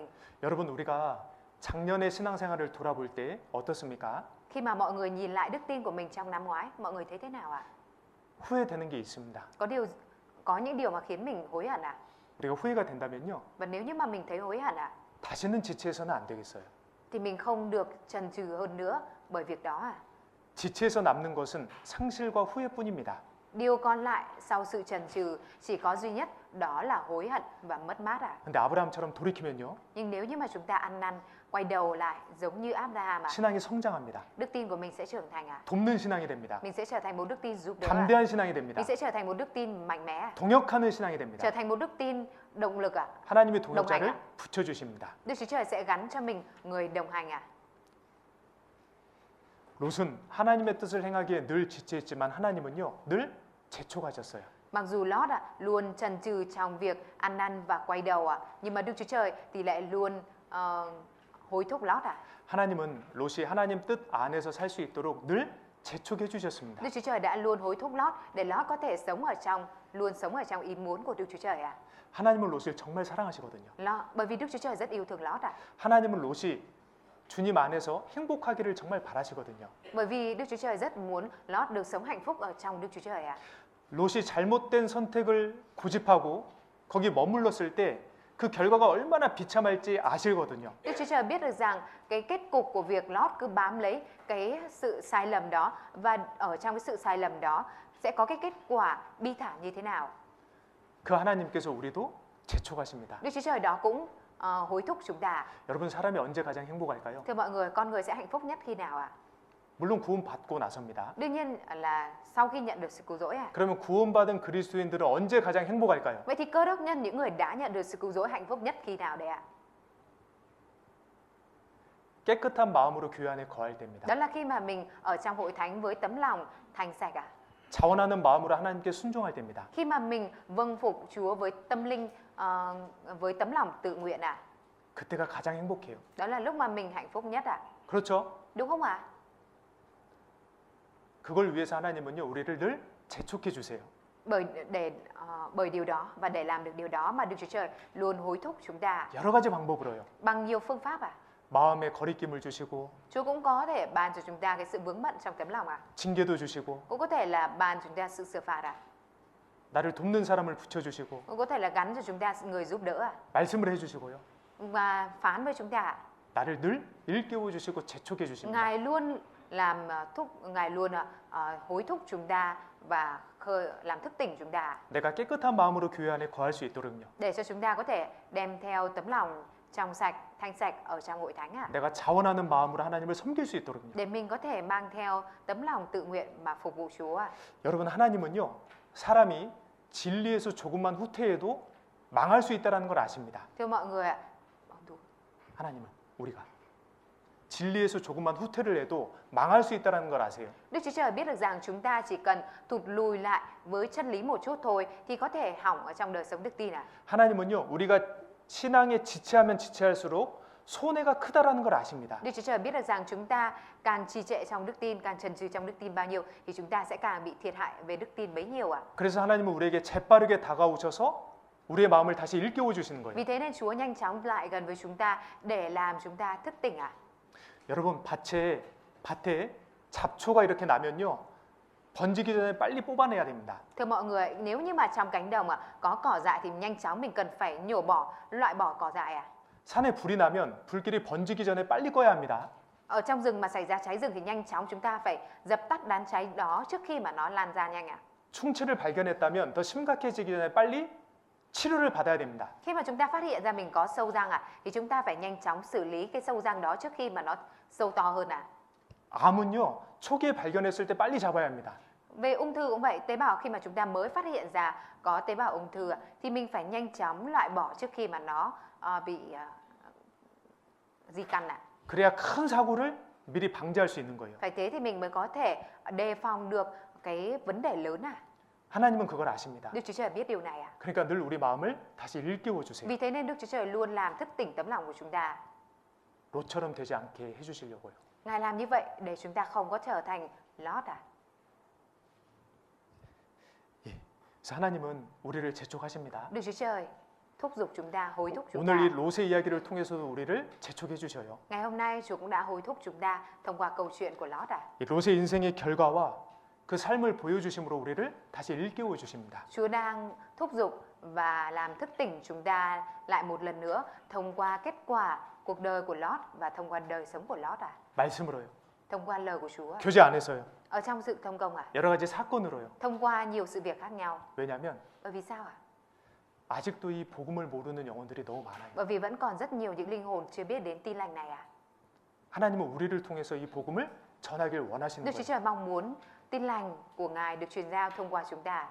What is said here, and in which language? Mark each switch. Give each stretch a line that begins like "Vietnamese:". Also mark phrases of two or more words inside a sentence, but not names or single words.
Korean: 여러분, 우리가 작년의 신앙생활을 돌아볼 때 어떻습니까?
Vietnamese: Khi mà mọi người nhìn lại đức tin của mình trong năm ngoái, mọi người thấy thế nào ạ?
Korean: 후회되는 게 있습니다.
Vietnamese: Có những điều mà khiến mình hối hận ạ.
Korean: 우리가 후회가 된다면요.
Vietnamese: Và nếu như mà mình thấy hối hận ạ,
Korean: 다시는 지체해서는 안 되겠어요.
Vietnamese: thì mình không được chần chừ hơn nữa bởi việc đó ạ.
Korean: 지체해서 남는 것은 상실과 후회뿐입니다.
Vietnamese: Điều còn lại sau sự chần chừ chỉ có duy nhất đó là hối hận và mất mát ạ.
Korean: 근데 아브라함처럼 돌이키면요.
Vietnamese: Nhưng nếu như mà chúng ta ăn năn, quay đầu lại giống như Abraham ạ,
Korean: 신앙이 성장합니다.
Vietnamese: đức tin của mình sẽ trưởng thành ạ.
Korean: 돕는 신앙이 됩니다.
Vietnamese: Mình sẽ trở thành một đức tin giúp đỡ ạ.
Korean: 담대한 신앙이 됩니다.
Vietnamese: Mình sẽ trở thành một đức tin mạnh mẽ ạ.
Korean: 동역하는 신앙이 됩니다.
Vietnamese: Trở thành một đức tin động lực ạ.
Korean: 하나님의
Vietnamese: đồng hành
Korean: 동역자를
Vietnamese: ạ.
Korean: 붙여주십니다.
Vietnamese: Đức Chúa Trời sẽ gắn cho mình người đồng hành ạ.
Korean: 롯은 하나님의 뜻을 행하기에 늘 지체했지만 하나님은요. 늘 재촉하셨어요.
Vietnamese: Mặc dù Lót ạ luôn chần chừ trong việc ăn năn và quay đầu ạ, nhưng mà Đức Chúa Trời thì lại luôn hối thúc Lót à?
Korean: 하나님은 롯이 하나님 뜻 안에서 살 수 있도록 늘 재촉해 주셨습니다.
Vietnamese: Đức Chúa Trời đã luôn hối thúc Lót để Lót có thể luôn sống ở trong ý muốn của Đức Chúa Trời à?
Korean: 하나님은 롯을 정말 사랑하시거든요.
Vietnamese: Bởi vì Đức Chúa Trời rất yêu thương Lót à?
Korean: 하나님은 롯이 주님 안에서 행복하기를 정말 바라시거든요.
Vietnamese: Bởi vì Đức Chúa Trời rất muốn Lót được sống hạnh phúc ở trong Đức Chúa Trời à?
Korean: 롯이 잘못된 선택을 고집하고 거기 머물렀을 때 그 결과가 얼마나 비참할지 아시거든요.
Vietnamese: Đức Chúa Trời biết được rằng cái kết cục của việc Lót cứ bám lấy cái sự sai lầm đó, và ở trong cái sự sai lầm đó sẽ có cái kết quả bi thảm như thế nào.
Korean: 그 하나님께서 우리도 재촉하십니다.
Vietnamese: Đức Chúa Trời đó cũng hối thúc chúng ta.
Korean: 여러분, 사람이 언제 가장 행복할까요?
Vietnamese: Thưa mọi người, con người sẽ hạnh phúc nhất khi nào ạ?
Korean: 물론 구원받고 나서입니다.
Vietnamese: Đương nhiên là sau khi nhận được sự cứu rỗi à?
Korean: 그러면 구원받은 그리스도인들은 언제 가장 행복할까요?
Vietnamese: Vậy thì cơ đốc nhân, những người đã nhận được sự cứu rỗi, hạnh phúc nhất khi nào đấy ạ?
Korean: 깨끗한 마음으로 교회 안에 거할 때입니다.
Vietnamese: Đó là khi mà mình ở trong hội thánh với tấm lòng thành sạch ạ.
Korean: 자원하는 마음으로 하나님께 순종할 때입니다.
Vietnamese: Khi mà mình vâng phục Chúa với tâm linh, với tấm lòng tự nguyện ạ.
Korean: 그때가 가장 행복해요.
Vietnamese: Đó là lúc mà mình hạnh phúc nhất ạ.
Korean: 그렇죠?
Vietnamese: Đúng không ạ?
Korean: 그걸 위해서 하나님은요, 우리를 늘 재촉해 주세요.
Vietnamese: Bởi điều đó và để làm được điều đó mà Đức Chúa Trời luôn hối thúc chúng ta
Korean: 여러 가지 방법으로요.
Vietnamese: bằng nhiều phương pháp ạ.
Korean: 마음에 거리낌을 주시고,
Vietnamese: Chúa cũng có thể ban cho chúng ta cái sự vướng bận trong tấm lòng ạ.
Korean: 징계도 주시고,
Vietnamese: Cũng có thể là ban chúng ta sự sửa phạt ạ.
Korean: 나를 돕는 사람을 붙여주시고,
Vietnamese: Cũng có thể là gắn cho chúng ta người giúp đỡ ạ.
Korean: 말씀을 해주시고요.
Vietnamese: Và phán với chúng ta ạ.
Korean: 나를 늘 일깨워 주시고 재촉해 주십니다.
Vietnamese: Ngài luôn Ngài luôn hối thúc chúng ta và làm thức tỉnh chúng ta
Korean: 내가 깨끗한 마음으로 교회 안에 거할 수 있도록요.
Vietnamese: để cho chúng ta có thể đem theo tấm lòng trong sạch, thanh sạch ở trong hội thánh ạ.
Korean: 내가 자원하는 마음으로 하나님을 섬길 수 있도록요.
Vietnamese: Để mình có thể mang theo tấm lòng tự nguyện mà phục vụ Chúa ạ.
Korean: 여러분, 하나님은요, 사람이 진리에서 조금만 후퇴해도 망할 수 있다는 걸 아십니다.
Vietnamese: Thưa mọi người ạ,
Korean: 하나님은 우리가 진리에서 조금만 후퇴를 해도 망할 수 있다는 걸 아세요.
Vietnamese: Đức Chúa Trời biết được rằng chúng ta chỉ cần thụt lùi lại với chân lý một chút thôi thì có thể hỏng ở trong đời sống đức tin ạ.
Korean: 하나님은요, 우리가 신앙에 지체하면 지체할수록 손해가 크다라는 걸 아십니다.
Vietnamese: Đức Chúa Trời biết được rằng chúng ta càng trì trệ trong đức tin, càng chần chừ trong đức tin bao nhiêu thì chúng ta sẽ càng bị thiệt hại về đức tin bấy nhiêu ạ.
Korean: 그래서 하나님은 우리에게 재빠르게 다가오셔서 우리의 마음을 다시 일깨워 주시는 거예요.
Vietnamese: Vì thế nên Chúa nhanh chóng lại gần với chúng ta để làm chúng ta thức tỉnh ạ.
Korean: 여러분, 밭에 잡초가 이렇게 나면요, 번지기 전에 빨리 뽑아내야 됩니다.
Vietnamese: Thưa mọi người, nếu như mà trong cánh đồng có cỏ dại thì nhanh chóng mình cần phải loại bỏ cỏ dại ạ.
Korean: 산에 불이 나면 불길이 번지기 전에 빨리 꺼야 합니다.
Vietnamese: Ở trong rừng mà xảy ra cháy rừng thì nhanh chóng chúng ta phải dập tắt đám cháy đó trước khi mà nó lan ra nhanh ạ.
Korean: 충치를 발견했다면 더 심각해지기 전에 빨리 치료를 받아야 됩니다.
Vietnamese: Khi mà chúng ta phát hiện ra mình có sâu răng thì chúng ta phải nhanh chóng xử lý cái sâu răng đó trước khi mà nó sâu to hơn ạ.
Korean: 암은요, 초기에 발견했을 때 빨리 잡아야 합니다.
Vietnamese: Về ung thư cũng vậy, tế bào khi mà chúng ta mới phát hiện ra có tế bào ung thư thì mình phải nhanh chóng loại bỏ trước khi mà nó bị di căn ạ.
Korean: 그래야 큰 사고를 미리 방지할 수 있는 거예요.
Vietnamese: Phải thế thì mình mới có thể đề phòng được cái vấn đề lớn ạ.
Korean: 하나님은 그걸 아십니다.
Vietnamese: Đức Chúa Trời biết điều này ạ.
Korean: 그러니까 늘 우리 마음을 다시 일깨워 주세요.
Vietnamese: Vì thế nên Đức Chúa Trời luôn làm thức tỉnh tấm lòng của chúng ta.
Korean: 롯처럼 되지 않게 해주시려고요.
Vietnamese: Ngài làm như vậy để chúng ta không có trở thành Lót ạ.
Korean: 그래서 하나님은 우리를 재촉하십니다.
Vietnamese: Đức Chúa Trời thúc giục chúng ta, hối thúc chúng
Korean: 오늘 이
Vietnamese: ta.
Korean: 롯의 이야기를 통해서도 우리를 재촉해 주셔요.
Vietnamese: Ngày hôm nay Chúa cũng đã hối thúc chúng ta thông qua câu chuyện của Lót ạ.
Korean: 이 롯의 인생의 결과와 그 삶을 보여주심으로 우리를 다시 일깨워 주십니다.
Vietnamese: Chúa đang thúc giục và làm thức tỉnh chúng ta lại một lần nữa thông qua kết quả cuộc đời của Lót và thông qua đời sống của Lót ạ.
Korean: 말씀으로요.
Vietnamese: Thông qua lời của Chúa.
Korean: 교제 안에서요.
Vietnamese: Ở trong sự thông công ạ.
Korean: 여러 가지 사건으로요.
Vietnamese: Thông qua nhiều sự việc khác nhau.
Korean: 왜냐하면
Vietnamese: Bởi vì sao ạ?
Korean: 아직도 이 복음을 모르는 영혼들이 너무 많아요.
Vietnamese: Bởi vì vẫn còn rất nhiều những linh hồn chưa biết đến tin lành này ạ.
Korean: 하나님은 우리를 통해서 이 복음을 전하길 원하시는
Vietnamese: Đức Chúa
Korean: 거예요.
Vietnamese: Trời mong muốn tin lành của Ngài được truyền giao thông qua chúng ta.